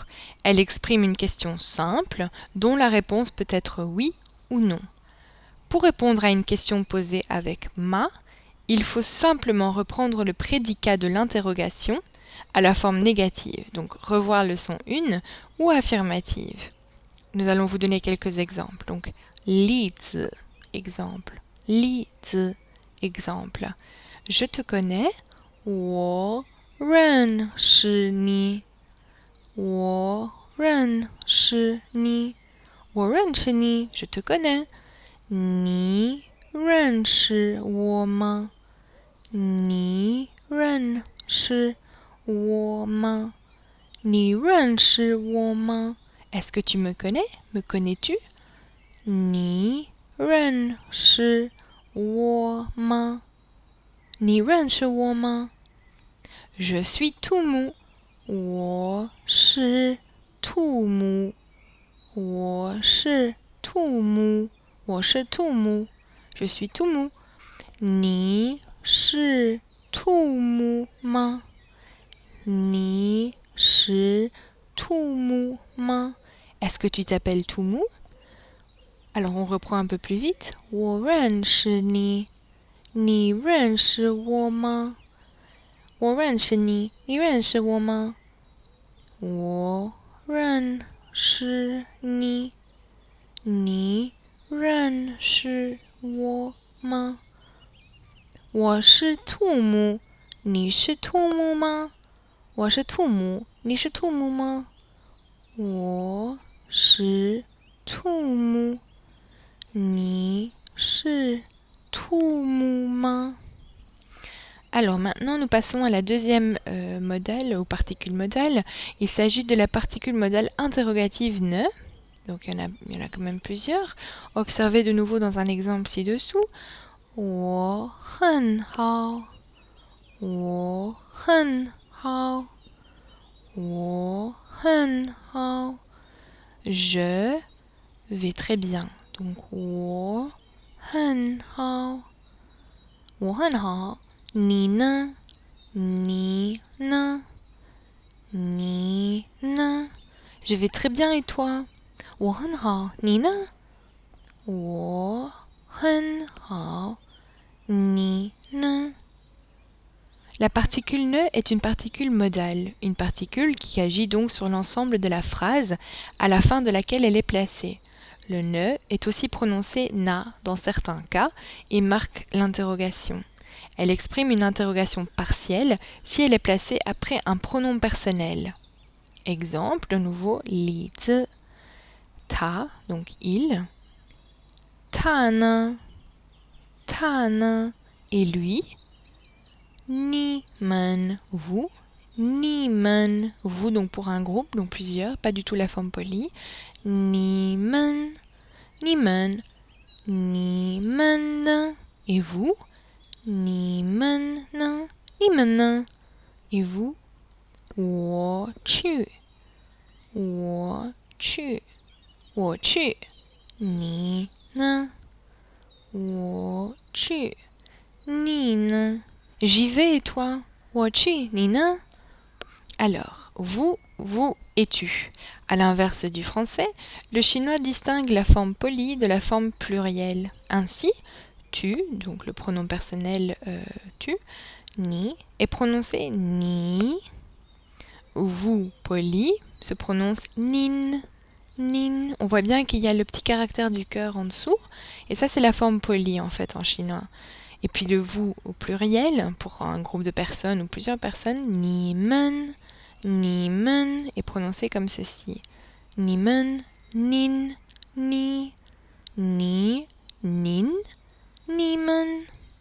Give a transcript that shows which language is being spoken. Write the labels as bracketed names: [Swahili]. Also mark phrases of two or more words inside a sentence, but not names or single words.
[French] Elle exprime une question simple, dont la réponse peut être oui ou non. Pour répondre à une question posée avec ma, il faut simplement reprendre le prédicat de l'interrogation à la forme négative, donc revoir leçon 1 ou affirmative. Nous allons vous donner quelques exemples. Donc, [Chinese] 例子, exemple. 例子, [French] exemple. Je te connais, [Chinese] 我认识你。我认识你。我认识你, [French] je te connais. [Chinese] 你认识我吗？你认识我吗？你认识我吗？ [French] Est-ce que tu me connais? Me connais-tu? [Chinese] 你认识我吗？你认识我吗？ [French] Je suis tout mou. [Chinese] 我是兔母。我是兔母。我是兔母。 [French] Je suis tout mou. [Chinese] 你是兔母吗？你是兔母吗？ [French] Est-ce que tu t'appelles Toumou? Alors on reprend un peu plus vite. [Chinese] 我认识你，你认识我吗？我认识你，你认识我吗？我认识你，你认识我吗？我是兔母，你是兔母吗？我是兔母，你是兔母吗？我是兔母，你是兔母吗？ [French] Alors maintenant, nous passons à la deuxième modèle, aux particules modales. Il s'agit de la particule modale interrogative ne. Donc il y en a quand même plusieurs. Observez de nouveau dans un exemple ci-dessous. [Chinese] 我很好，我很好，我很好。 [French] Je vais très bien. [Chinese] Donc 我很好，我很好。你呢？你呢？你呢？ [French] Je vais très bien et toi? [Chinese] 我很好，你呢？我很好，你呢？ [French] La particule ne est une particule modale, une particule qui agit donc sur l'ensemble de la phrase à la fin de laquelle elle est placée. Le ne est aussi prononcé na dans certains cas et marque l'interrogation. Elle exprime une interrogation partielle si elle est placée après un pronom personnel. Exemple, de nouveau, [Chinese] 李子, [French] ta, donc il, [Chinese] 他呢, [French] et lui, [Chinese] 你们, vous, 你们, [French] vous donc pour un groupe, donc plusieurs, pas du tout la forme polie, [Chinese] 你们, 你们呢, [French] et vous, [Chinese] 你们呢, 你们呢, [French] et vous, [Chinese] 我去, 我去, 我去, 你呢, 我去, 你呢, [French] j'y vais et toi, [Chinese] 我去, 你呢? [French] Alors, vous et tu. À l'inverse du français, le chinois distingue la forme polie de la forme plurielle. Ainsi, tu, donc le pronom personnel tu, ni, est prononcé ni. Vous, poli, se prononce [Chinese] 您，您. [French] On voit bien qu'il y a le petit caractère du cœur en dessous. Et ça, c'est la forme polie, en fait, en chinois. Et puis le vous au pluriel, pour un groupe de personnes ou plusieurs personnes, [Chinese] 你们 [French] est prononcé comme ceci. [Chinese] 你们，您，你，您，你们.